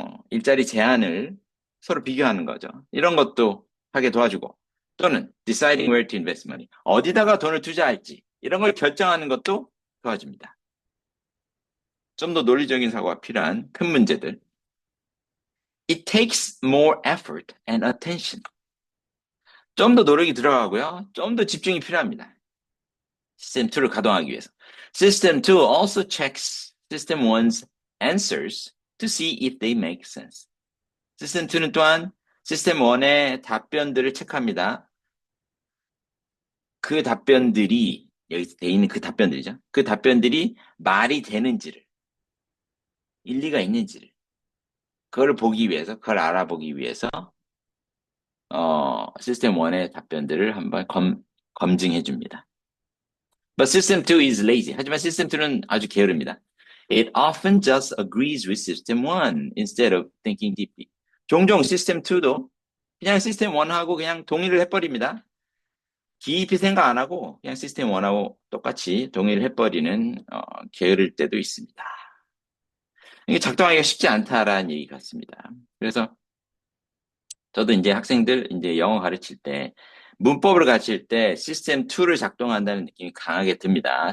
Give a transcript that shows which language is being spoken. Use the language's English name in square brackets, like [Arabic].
[Korean] 일자리 제한을 서로 비교하는 거죠. 이런 것도 하게 도와주고, 또는 [English] deciding where to invest money. [Korean] 어디다가 돈을 투자할지, 이런 걸 결정하는 것도 도와줍니다. 좀 더 논리적인 사고가 필요한 큰 문제들. [English] It takes more effort and attention. [Korean] 좀 더 노력이 들어가고요. 좀 더 집중이 필요합니다. 시스템 2를 가동하기 위해서. [English] System 2 also checks System 1's answers to see if they make sense. [Korean] 시스템 2는 또한 시스템 1의 답변들을 체크합니다. 그 답변들이, 여기 돼 있는 그 답변들이죠. 그 답변들이 말이 되는지를, 일리가 있는지를, 그걸 보기 위해서, 그걸 알아보기 위해서, 시스템 1의 답변들을 한번 검증해 줍니다. [English] But System 2 is lazy. [Korean] 하지만 System 2는 아주 게으릅니다. [English] It often just agrees with System 1 instead of thinking deeply. [Korean] 종종 System 2도 그냥 System 1하고 그냥 동의를 해버립니다. 깊이 생각 안 하고 그냥 System 1하고 똑같이 동의를 해버리는 게으를 때도 있습니다. 이게 작동하기가 쉽지 않다라는 얘기 같습니다. 그래서 저도 이제 학생들 이제 영어 가르칠 때 문법을 가르칠 때 시스템 2를 작동한다는 느낌이 강하게 듭니다.